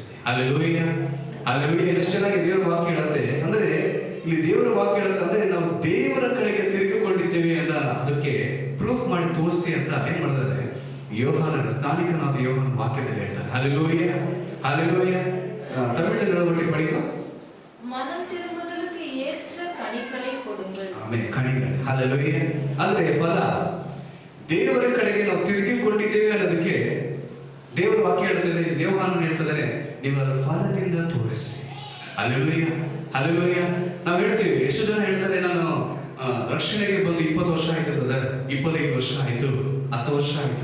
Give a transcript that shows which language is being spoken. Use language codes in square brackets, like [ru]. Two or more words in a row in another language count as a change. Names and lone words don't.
[kn] ಹಲ್ಲೆಲೂಯ, ಹಲ್ಲೆಲೂಯ. ಎಷ್ಟು ಚೆನ್ನಾಗಿ ದೇವರ ವಾಕ್ಯ ಹೇಳುತ್ತೆ ಅಂದ್ರೆ, ಇಲ್ಲಿ ದೇವರ ವಾಕ್ಯ ಹೇಳುತ್ತೆ ಅಂದ್ರೆ ನಾವು ದೇವರ ಕಡೆಗೆ ತಿರುಗಿಕೊಂಡಿದ್ದೇವೆ ಅಂತ ಅದಕ್ಕೆ ಪ್ರೂಫ್ ಮಾಡಿ ತೋರಿಸಿ ಅಂತ ಏನ್ ಮಾಡಿದ್ದಾರೆ ಯೋಹಾನನ, ಸ್ನಾನಿಕನಾದ ಯೋಹಾನ ವಾಕ್ಯದಲ್ಲಿ ಹೇಳ್ತಾರೆ. ಹಲ್ಲೆಲೂಯ, ಹಲ್ಲೆಲೂಯ. ತಮಿಳಿನ ಒಟ್ಟಿ படிங்க. [ta] மனம் திரும்புதலுக்கு ஏற்ற கனிகளை கொடுங்கள். [kn] ಆಮೆನ್. ಕಣಿಗಳು. ಹಲ್ಲೆಲೂಯ. ಅಂದ್ರೆ ಫಲ, ದೇವರ ಕಡೆಗೆ ನಾವು ತಿರುಗಿಕೊಂಡಿದ್ದೇವೆ ಅನ್ನೋದಕ್ಕೆ ದೇವರ ವಾಕ್ಯ ಹೇಳ್ತಾರೆ, ಯೋಹಾನನು ಹೇಳ್ತಿದ್ದಾರೆ, ನೀವು ಅದರ ಫಲದಿಂದ ತೋರಿಸಿ. ಹಲ್ಲೆಲೂಯ, ಹಲ್ಲೆಲೂಯ. ನಾವು ಹೇಳ್ತೀವಿ, ಎಷ್ಟು ಜನ ಹೇಳ್ತಾರೆ, ನಾನು ರಕ್ಷಣೆಗೆ ಬಂದು 20 ವರ್ಷ ಆಯ್ತು ಬ್ರದರ್, 25 ವರ್ಷ ಆಯ್ತು, 10 ವರ್ಷ ಆಯ್ತು.